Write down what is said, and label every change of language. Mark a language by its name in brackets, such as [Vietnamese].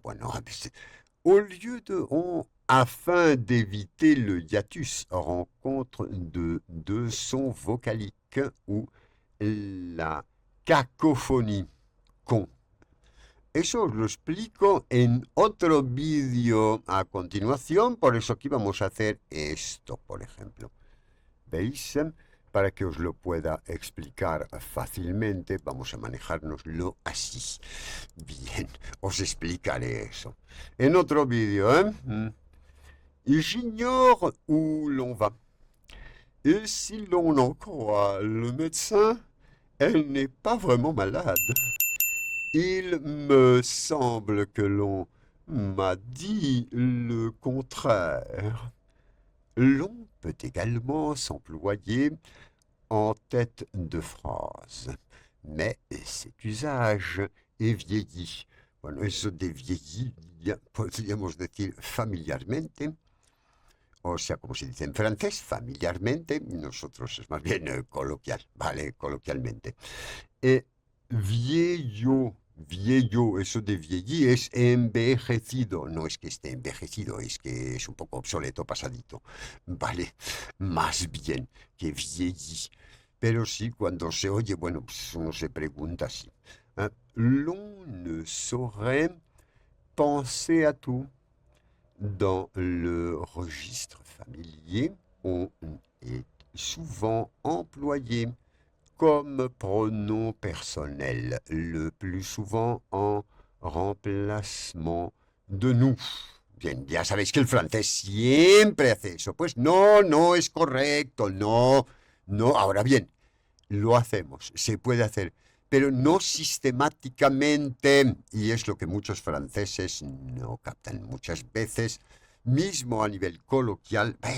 [French] Bueno, au lieu de on, afin d'éviter le hiatus, rencontre de deux sons vocaliques ou la cacophonie. Con. [Spanish] Eso os lo explico en otro vídeo a continuación, por eso aquí vamos a hacer esto, por ejemplo. ¿Veis? Para que os lo pueda explicar fácilmente, vamos a manejárnoslo así. Bien, os explicaré eso. En otro vídeo, [French] J'ignore où l'on va. Et si l'on en croit le médecin, elle n'est pas vraiment malade. Il me semble que l'on m'a dit le contraire. L'on peut également s'employer en tête de phrase, mais cet usage est vieilli. [Spanish] Bueno, eso de vieilli, ya podríamos decir familiarmente, o sea, como se dice en francés, familiarmente, nosotros es más bien coloquial, ¿vale? Coloquialmente. Viejo, eso de vieilli es envejecido, no es que esté envejecido, es que es un poco obsoleto, pasadito, ¿vale? Más bien que vieilli. Pero sí, cuando se oye, bueno, pues uno se pregunta así. [French] L'on ne saurait penser à tout. Dans le registre familier, on est souvent employé comme pronom personnel, le plus souvent en remplacement de nous. [Spanish] Bien, ya sabéis que el francés siempre hace eso. Pues no es correcto, no. Ahora bien, lo hacemos, se puede hacer, pero no sistemáticamente, y es lo que muchos franceses no captan muchas veces, mismo a nivel coloquial.